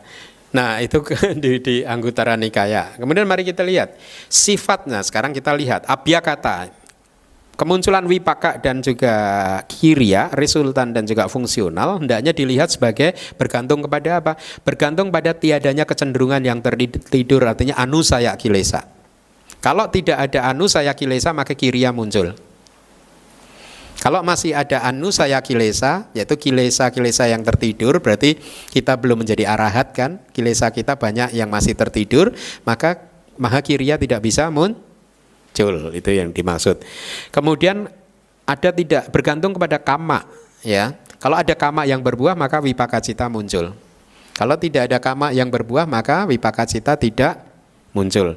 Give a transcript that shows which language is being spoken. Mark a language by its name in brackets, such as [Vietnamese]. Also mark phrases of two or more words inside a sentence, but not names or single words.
[Indonesian] Nah, itu di Anguttara Nikaya. Kemudian mari kita lihat sifatnya. Sekarang kita lihat abhyakata. Kemunculan wipaka dan juga kirya, resultan dan juga fungsional hendaknya dilihat sebagai bergantung kepada apa? Bergantung pada tiadanya kecenderungan yang tertidur, artinya [Pali] anusaya kilesa. [Indonesian] Kalau tidak ada [Pali] anusaya kilesa [Indonesian] maka kirya muncul. Kalau masih ada [Pali] anusaya kilesa, [Indonesian] yaitu kilesa-kilesa yang tertidur, berarti kita belum menjadi arahat kan? Kilesa kita banyak yang masih tertidur, maka mahakirya tidak bisa muncul. Itu yang dimaksud. Kemudian ada tidak bergantung kepada kama, ya. Kalau ada kama yang berbuah maka [Pali] wipaka cita [Indonesian] muncul. Kalau tidak ada kama yang berbuah maka [Pali] wipaka cita [Indonesian] tidak muncul.